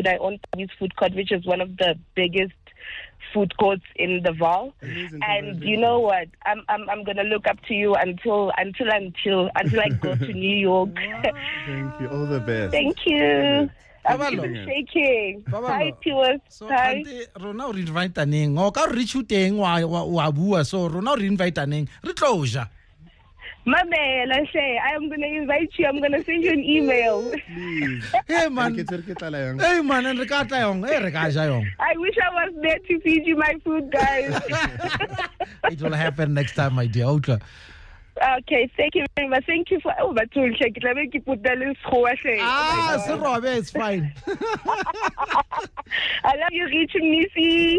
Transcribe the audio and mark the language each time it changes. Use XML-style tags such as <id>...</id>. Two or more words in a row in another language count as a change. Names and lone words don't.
<en>I own TBose food court, which is one of the biggest food courts in the Val. And you know what? I'm gonna look up to you until I go to New York. Thank you. All the best. Thank you. I'm Babalo. even shaking. Babalo. Hi, TBose. So, Hi.</en> <st>rona o re invite neng o ka re teng wa bua so rona o re invite neng re tloja. Mamela,</st> <en>I am going to invite you. I'm going to send you an email. Please. Hey man. Hey man, and</en> <st>re ka tla yong, re ka ja yong.</st> <en>I wish I was there to feed you my food, guys. It will happen next time, my dear.</en> <st>Outla.</st> <en>Okay, thank you very much. Thank you for but to check it. Let me keep put that little So Rob, it's fine. I love you, Rich Mnisi.</en>